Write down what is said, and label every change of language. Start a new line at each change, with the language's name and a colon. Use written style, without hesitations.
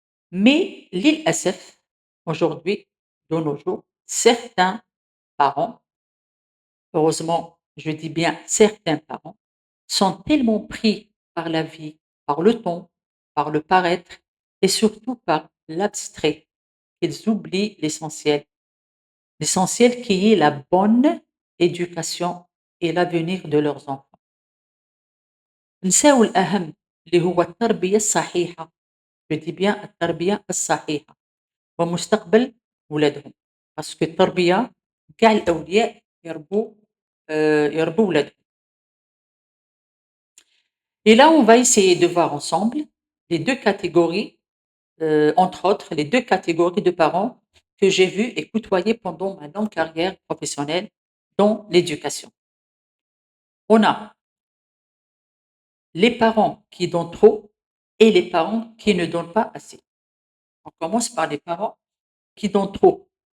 French: Mais
Arabic: للأسف,
French: aujourd'hui, de nos jours, certains parents, heureusement, je dis bien certains parents, sont tellement pris par la vie, par le temps, par le paraître et surtout par l'abstrait qu'ils oublient l'essentiel. L'essentiel qui est la bonne éducation et l'avenir de leurs enfants.
Arabic: نساو الأهم اللي هو التربية الصحيحة.
French: Je dis bien
Arabic: التربية الصحيحة ومستقبل ولادهم.
French: Parce que
Arabic: التربية كاع الأولياء يربوا ولادهم.
French: Et là, on va essayer de voir ensemble les 2 catégories, entre autres, les 2 catégories de parents que j'ai vues et côtoyées pendant ma longue carrière professionnelle dans l'éducation. On a les parents qui donnent trop et les parents qui ne donnent pas assez. On commence par les parents qui donnent trop.